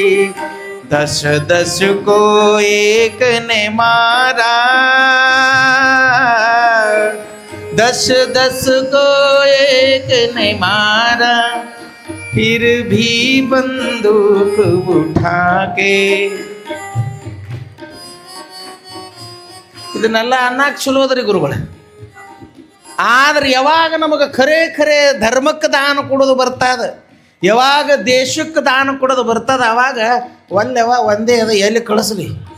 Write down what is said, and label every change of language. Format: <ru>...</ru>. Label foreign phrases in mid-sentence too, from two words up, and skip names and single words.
<hi>10-10 को एक ने मारा, 10-10 को एक ने मारा, फिर भी बंदूक उठा के.</hi> <kn>ಇದನ್ನೆಲ್ಲ ಅನ್ನಕ್ಕೆ ಚಲೋ ಅದ್ರಿ ಗುರುಗಳೇ. ಆದ್ರೆ ಯಾವಾಗ ನಮಗೆ ಖರೆ ಖರೆ ಧರ್ಮಕ್ಕೆ ದಾನ ಕೊಡೋದು ಬರ್ತದ, ಯಾವಾಗ ದೇಶಕ್ಕೆ ದಾನ ಕೊಡೋದು ಬರ್ತದ, ಅವಾಗ ಒಲ್ಲೆವ ಒಂದೇ ಅದ, ಎಲ್ಲಿ ಕಳಿಸ್ಲಿ?</kn>